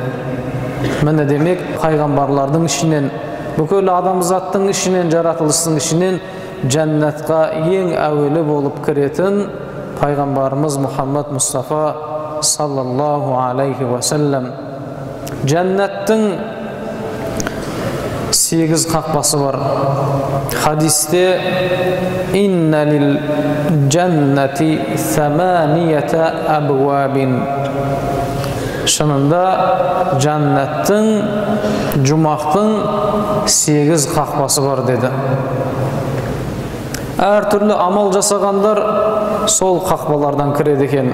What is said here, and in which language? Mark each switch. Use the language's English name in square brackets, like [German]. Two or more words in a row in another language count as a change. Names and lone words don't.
[Kazakh] Міне демек, пайғамбарлардың ішінен, бүкіл адамзаттың ішінен, жаратылыстың ішінен жәннатқа ең әуелі болып кіретін пайғамбарымыз Мұхаммад Мұстафа [Arabic] صلى الله عليه وسلم. [Kazakh] Жәннаттың 8 қақпасы бар. Хадисте: [Arabic] "إن للجنة 8 أبواب." [Kazakh] Шынында жәннаттың, жұмақтың 8 қақпасы бар деді. Әр түрлі амал жасағандар сол қақпалардан кіреді екен.